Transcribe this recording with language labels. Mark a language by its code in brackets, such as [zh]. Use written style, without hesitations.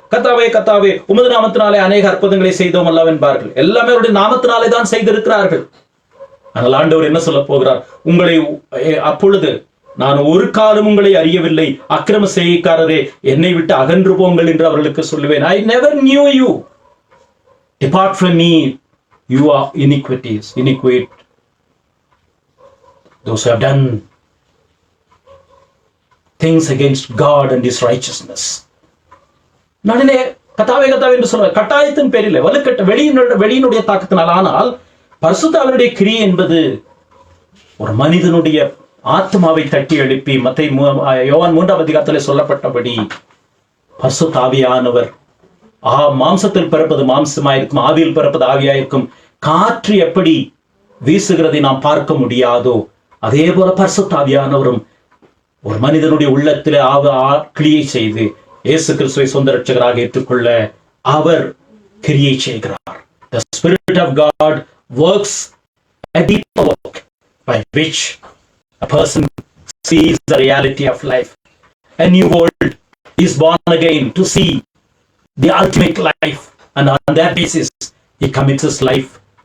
[ta] கர்த்தாவே கர்த்தாவே, உமது நாமத்தினாலே அநேக அற்புதங்களை செய்தோம் அல்லவா என்பார்கள். எல்லாமே அவருடைய நாமத்தினாலே தான் செய்திருக்கிறார்கள். ஆனால் ஆண்டவர் என்ன சொல்ல போகிறார்? உங்களை அப்பொழுது நான் ஒரு காலம் உங்களை அறியவில்லை, அக்கிரம செய்கைக்காரரே, என்னை விட்டு அகன்று போங்கள் என்று அவர்களுக்கு சொல்லுவேன். [en] I never knew you. Depart from me, you are iniquitous. Those who have done things against God and His righteousness. [ta] நானே கத்தாவே கத்தாவே என்று சொல்லுவேன். கட்டாயத்தின் பேரில் வலுக்கட்ட வெளியினுடைய தாக்கத்தினால். ஆனால் பரிசுத்த ஆவியினுடைய கிரியை என்பது ஒரு மனிதனுடைய ஆத்மாவை தட்டி எழுப்பி, யோவான் 3ஆம் அதிகாரத்திலே சொல்லப்பட்டபடி பரிசுத்த ஆவியானவர் மாம்சத்தில் பிறப்பது மாம்சமாயிருக்கும், ஆவியில் பிறப்பது ஆவியாயிருக்கும். காற்று எப்படி வீசுகிறதை நாம் பார்க்க முடியாதோ அதே போல பரிசுத்த ஆவியானவரும் ஒரு மனிதனுடைய உள்ளத்திலே கிரியை செய்து இயேசு கிறிஸ்துவை சொந்த ரட்சகராக ஏற்றுக்கொள்ள அவர் கிரியை செய்கிறார். [en] The Spirit of God works a deeper work by which a person sees the reality of life. A new world is born again to see the ultimate life, and on that basis he commits his life.